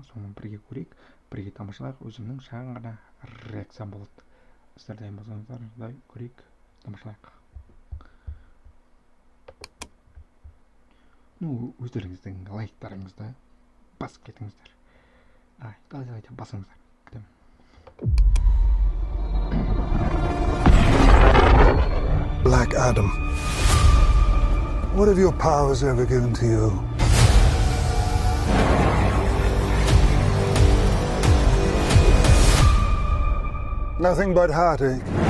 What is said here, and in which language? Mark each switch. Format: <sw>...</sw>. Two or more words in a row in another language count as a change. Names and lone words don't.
<kk>Соны бірге көрейік, бірге тамашалайық. Өзімнің шағын ғана реакциям болады. Сіздер дайын болсаңыздар, көрейік, тамашалайық. Өздеріңіздің лайктарыңызды басып кетіңіздер. Давайте басыңыздар. Күтемін. Black Adam.</kk> <en>What have your powers ever given to you? Nothing but heartache.</en>